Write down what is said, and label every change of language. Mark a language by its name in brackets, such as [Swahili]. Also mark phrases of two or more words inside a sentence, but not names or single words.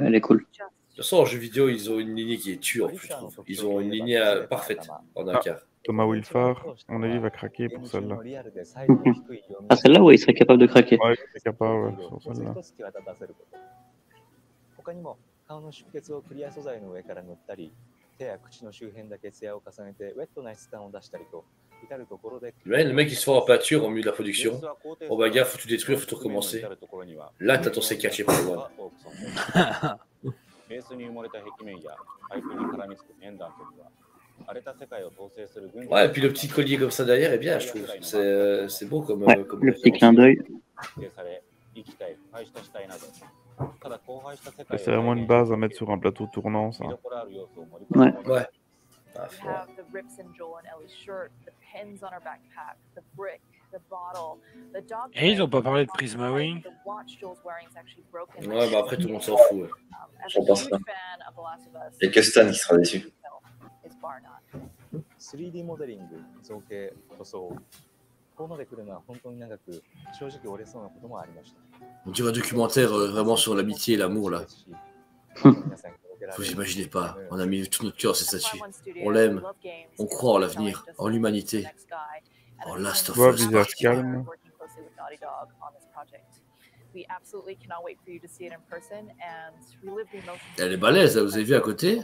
[French] De toute façon, en jeu vidéo, ils ont une lignée qui est tueur, je trouve. Ils ont une lignée parfaite en un quart. Thomas Wilfar, à mon avis, il va craquer pour celle-là. Ah, celle-là, ouais, il serait capable de craquer. Ouais, il serait capable, sur celle-là. [Japanese] 顔の出血をクリア素材の上から塗ったり、手や口の周辺だけツヤを重ねてウェットな質感を出したりと、至るところで。 [French] Ouais, le mec il se fait en peinture au milieu de la production. Oh bah gars, faut tout détruire, faut tout recommencer. Là, t'as ton CK pour moi. [Japanese] ベースに埋もれた壁面やパイプに絡みつくペンダントには荒れた世界を統制する軍。 [French] Ouais, et puis le petit collier comme ça derrière est bien, je trouve. C'est beau comme. Ouais, comme le petit clin d'œil. C'est vraiment une base à mettre sur un plateau tournant, ça. Ouais. Ouais. [English] We have the rips in Joel and Ellie's shirt, the pins on her backpack, the brick, the bottle, the dog. [French] Et ils ont pas parlé de Prismawing. [English] The watch Joel's wearing is actually broken. [French] Ouais, bah après tout le monde s'en fout. Ouais. Je pense pas. Il n'y a que Stan qui sera déçu. [Japanese] 3D モデリング、造形、塗装。ここまで来るのは本当に長く、正直折れそうなこともありました。 [French] On dirait un documentaire vraiment sur l'amitié et l'amour là. Vous imaginez pas, on a mis tout notre cœur à cette statue. On l'aime, on croit en l'avenir, en l'humanité, en Last of Us. Visage calme. Elle est balèze, là, vous avez vu à côté.